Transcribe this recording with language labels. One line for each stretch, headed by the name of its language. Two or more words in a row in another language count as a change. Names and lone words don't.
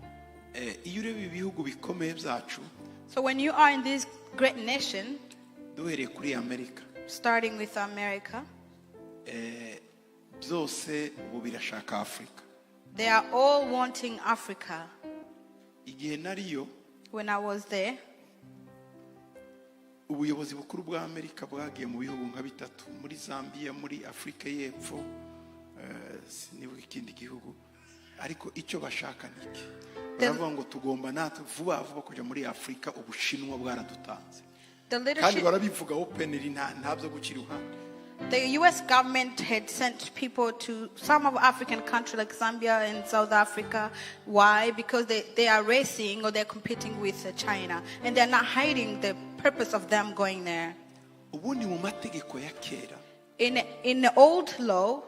English: So when you are in this great nation, starting with America, they are all wanting Africa. When I was there,
Rundi: ubuyobozi bukuru bwa Amerika bwagiye mu bihugu nka bitatu, muri Zambia, muri Afrika y'Epfo, nibuka ikindi gihugu, ariko icyo bashaka niki baravuga ngo tugomba natwe vuba kujya muri Afrika, ubushinwa bwaradutanze kandi barabivuga openly, ntabyo gukira uruhande.
English: The U.S. government had sent people to some of African countries like Zambia and South Africa. Why? Because they are racing or they're competing with China. And they're not hiding the purpose of them going there. In the old law,